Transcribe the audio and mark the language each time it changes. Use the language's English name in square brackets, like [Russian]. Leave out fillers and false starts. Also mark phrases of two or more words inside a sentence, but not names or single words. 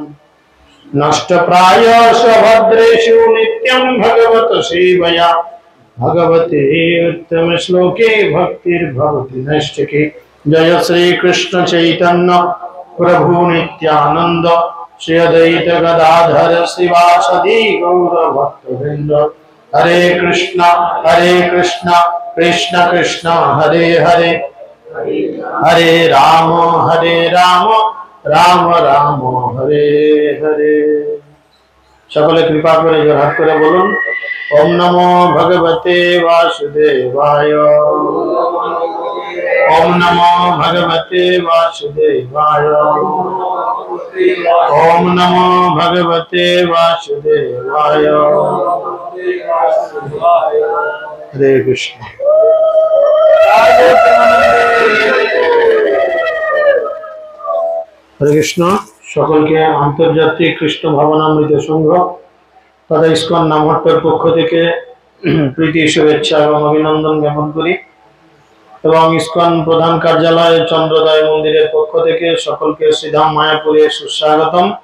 [Sanskrit] नष्टप्रायः भद्रेषु नित्यं भगवत सेवया भगवते उत्तम श्लोके भक्तिर्भवति नैष्ठिकी। जय श्री कृष्ण चैतन्य प्रभु नित्यानंद श्री अद्वैत गदाधर श्रीवासदि गौर भक्तवृंद। हरे कृष्ण कृष्ण कृष्ण हरे हरे हरे राम राम राम हरे हरे। [Bangla] সকলে কৃপা করে জোড় হাত করে বলুন [Sanskrit] ओम नमो भगवते वासुदेवाय। ओम नमो भगवते वासुदेवाय। ओम नमो भगवते वासुदेवाय। हरे कृष्ण। हरे कृष्ण। [Bangla] সকলকে আন্তর্জাতিক কৃষ্ণ ভাবনামৃত সংঘ তথা ইসকন নামহট্টের পক্ষ থেকে প্রীতি শুভেচ্ছা এবং অভিনন্দন জ্ঞাপন করি এবং ইসকন প্রধান কার্যালয় চন্দ্রোদয় মন্দিরের পক্ষ থেকে সকলকে শ্রীধাম মায়াপুরে সুস্বাগতম।